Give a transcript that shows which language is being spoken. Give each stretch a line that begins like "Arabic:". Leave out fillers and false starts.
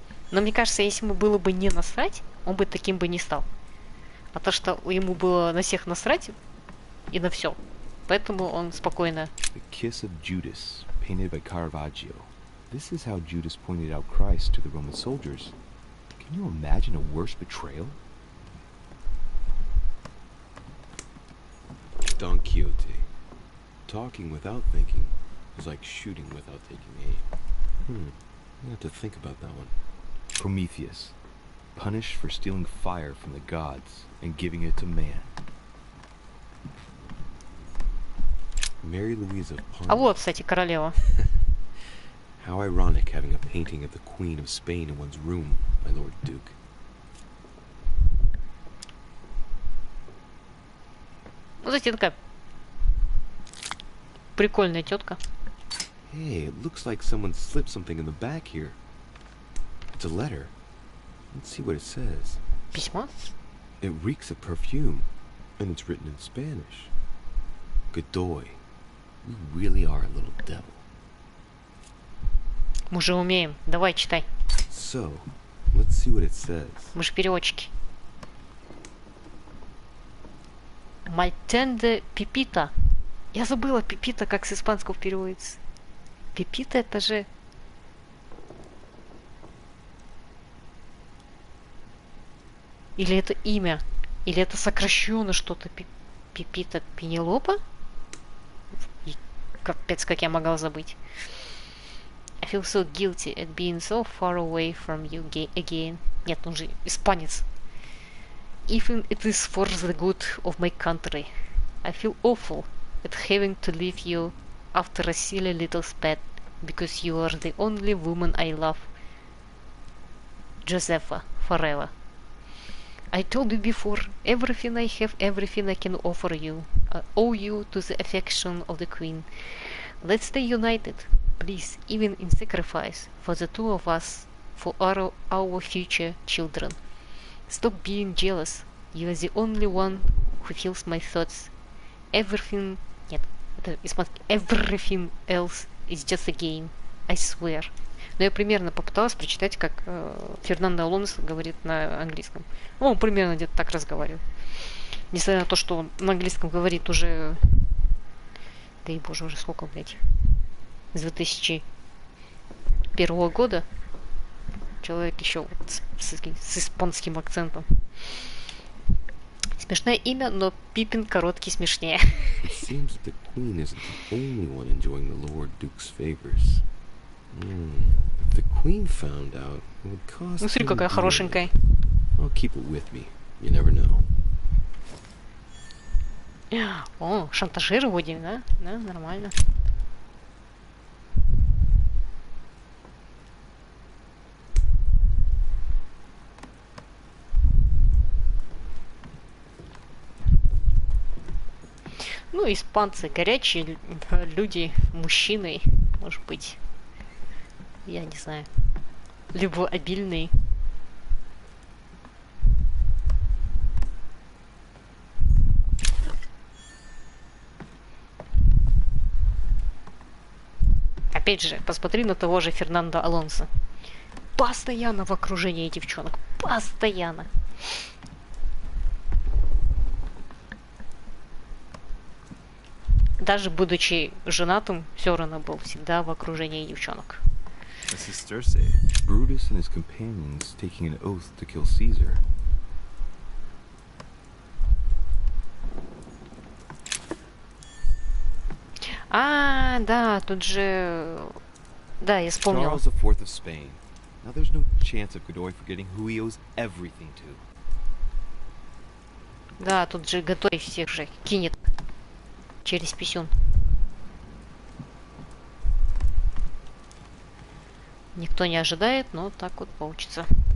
Russian: Но мне кажется, если ему было бы не насрать, он бы таким бы не стал. А то, что ему было на всех насрать и на все. Поэтому он спокойно.
English: The kiss of Judas, painted by Caravaggio. This is how Judas pointed out Christ to the Roman soldiers. Can you imagine a worse betrayal? Don Quixote. Talking without thinking is like shooting without taking aim. I have to think about that one. Prometheus, punished for stealing fire from the gods and giving it to man. Mary Louise of Parma.
Russian: А вот, кстати, королева.
English: How ironic having a painting of the Queen of Spain in one's room, my Lord Duke.
Russian: Вот, кстати, такая прикольная тетка.
English: Hey, it looks like someone slipped something in the back here. It's a letter. Let's see what it says.
Russian: Письмо?
English: It reeks of perfume, and it's written in Spanish. Godoy, you really are a little devil.
Russian: Мы же умеем. Давай, читай.
English: So, let's see what it says.
Russian: Мы же переводчики. Мальтенде пипита. Я забыла пипита, как с испанского переводится. Пипита это же... Или это имя? Или это сокращенно что-то? Пипита Пенелопа? И капец, как я могла забыть.
English: I feel so guilty at being so far away from you again.
Russian: Нет, он же испанец.
English: Even it is for the good of my country. I feel awful at having to leave you after a silly little spat, because you are the only woman I love. Josepha, forever. I told you before, everything I have, everything I can offer you. I owe you to the affection of the Queen. Let's stay united, please, even in sacrifice, for the two of us, for our future children. Stop being jealous. You are the only one who feels my thoughts. Everything...
Russian: Нет, это испанский.
English: Everything else is just a game. I swear.
Russian: Но я примерно попыталась прочитать, как Фернандо Алонсо говорит на английском. Ну, он примерно где-то так разговаривал. Несмотря на то, что он на английском говорит уже... Да и боже, уже сколько, блядь? С 2001 года. Человек еще вот с испанским акцентом. Смешное имя, но Пипин короткий смешнее.
English: It seems that the Queen isn't the only one enjoying the Lord Duke's favors. If the Queen found out, it would cost.
Russian: Ну, смотри, какая хорошенькая.
English: I'll keep it with me. You never know.
Russian: О, шантажир вроде, да? Да, нормально. Ну, испанцы горячие люди, мужчины, может быть, я не знаю, любвеобильные. Опять же, посмотри на того же Фернандо Алонсо. Постоянно в окружении девчонок. Постоянно. Даже будучи женатым, все равно был всегда в окружении девчонок.
English: Brutus and his companions taking an oath to kill Caesar.
Russian: А, да, тут же... Да, я вспомнил.
English: Charles IV of Spain. Now there's no chance of Godoy forgetting who he owes everything to.
Russian: Да, тут же Готой всех же кинет через писюн. Никто не ожидает, но так вот получится.